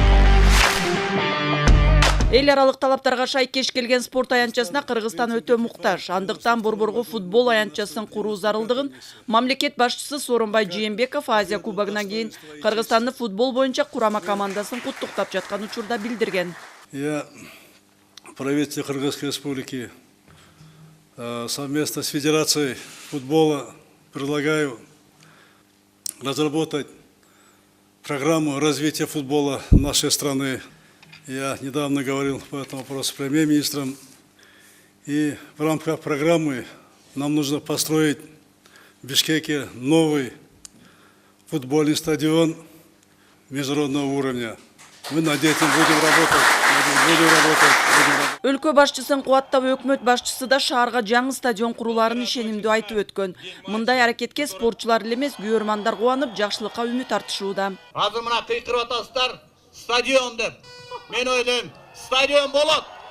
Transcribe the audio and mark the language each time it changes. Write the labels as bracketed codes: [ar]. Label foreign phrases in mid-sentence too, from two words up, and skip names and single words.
[ky] Эл аралык талаптарга шайкеш келген спорт аянтчасына Кыргызстан өтө муктаж. Андыктан борборго футбол аянтчасын куруу зарылдыгын мамлекет башчысы Сооронбай Жээнбеков Азия кубогунан кийин Кыргызстанды футбол боюнча курама командасын куттуктап жаткан учурда билдирген. [ru] Я правительству Кыргызской республики совместно с Федерацией футбола предлагаю разработать программу развития футбола нашей страны. Я недавно говорил по этому вопросу с премьер-министром, и в рамках программы нам нужно построить в Бишкеке новый футбольный стадион международного уровня. Мы над этим будем работать. [ky] Өлкө башчысын кубаттап, өкмөт башчысы да шаарга жаңы стадион куруларын ишенимдүү айтып өткөн. Мындай аракетке спортчулар эле эмес, күйөрмандар кубанып, жакшылыкка үмүт артышууда. Азыр мына кыйкырып атасыздар, стадион деп. Мен ойлойм, стадион болот.